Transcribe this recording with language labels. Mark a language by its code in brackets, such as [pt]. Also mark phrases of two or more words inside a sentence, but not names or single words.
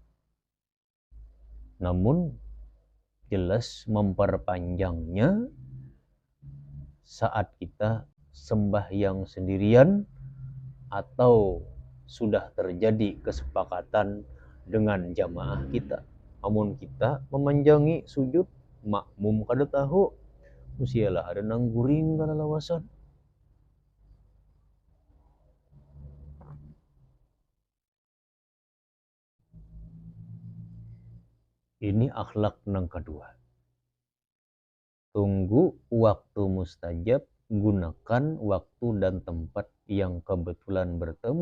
[id] Namun jelas memperpanjangnya saat kita sembahyang sendirian atau sudah terjadi kesepakatan dengan jamaah kita. [bjn] Namun kita memanjangi sujud, makmum kada tahu, usialah ada nang guring kana lawasan. [id] Ini akhlak yang kedua. Tunggu waktu mustajab, gunakan waktu dan tempat yang kebetulan bertemu.